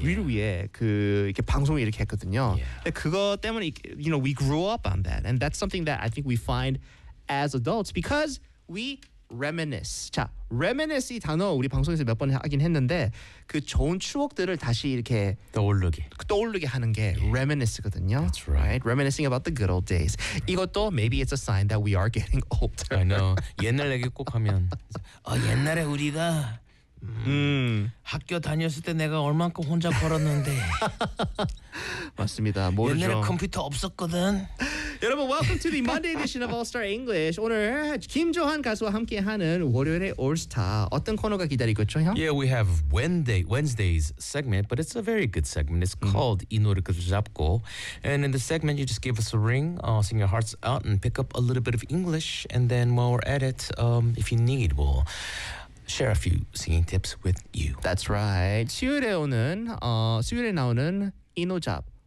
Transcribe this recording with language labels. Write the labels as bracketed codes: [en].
[ko] 우리를 위해 그 이렇게 방송을 이렇게 했거든요. [en] Yeah. [ko] 그거 때문에, [en] you know, we grew up on that, and that's something that I think we find as adults because we. [ko] Reminisce. 자, reminisce 이 단어 우리 방송에서 몇 번 하긴 했는데 그 좋은 추억들을 다시 이렇게 떠오르게 하는 게 yeah. reminisce거든요. [en] That's right. right. Reminiscing about the good old days. [ko] 이것도 [en] maybe it's a sign that we are getting older. I know. [ko] 옛날 얘기 꼭 하면 옛날에 우리가 학교 다녔을 때 내가 얼만큼 혼자 벌었는데 맞습니다. 모르죠. 옛날에 컴퓨터 없었거든. 여러분, [en] welcome to the Monday edition of All Star English. [ko] 오늘 김조한 가수와 함께하는 월요일의 All Star 어떤 코너가 기다리고 있죠, 형? [en] Yeah, we have Wednesday's segment, but it's a very good segment. It's called 이 노래를 잡고, and in the segment, you just give us a ring, sing your hearts out, and pick up a little bit of English, and then while we're at it, if you need, we'll share a few singing tips with you. That's right. [ko] 수요일에 나오는 이노잡.